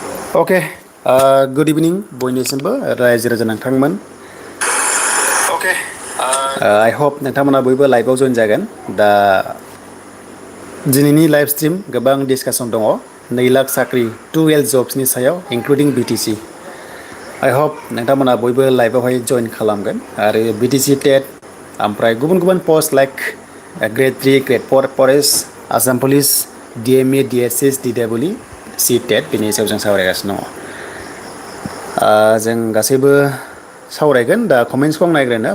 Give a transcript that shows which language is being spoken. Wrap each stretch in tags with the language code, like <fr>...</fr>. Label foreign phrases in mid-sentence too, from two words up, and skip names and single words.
<en>Okay, good evening</en> <brx>बयनिसिमबो रायजो राजा नोंथांमोन.</brx> <en>Okay, I hope</en> <brx>नोंथांमोना बयबो लाइभआव जइन जागोन. दा दिनैनि लाइभ स्ट्रिम गोबां डिसकासन दङ 2 लाख साख्रि 12 जब्सनि सायाव इंक्लुडिं BTC.</brx> <en>I hope</en> <brx>नोंथांमोना बयबो लाइभआवहाय जइन खालामगोन आरो BTC TET ओमफ्राय गुबुन गुबुन पोस्ट</brx> <en>like Grade 3, Grade 4 forest,</en> <brx>आसाम पुलिस, DME, DSS, DWE, CTET बेनि सायाव जों सावरायगासिनो दङ. जों गासैबो सावरायगोन दा कमेन्ट्सखौ आं नायग्रोनो.</brx>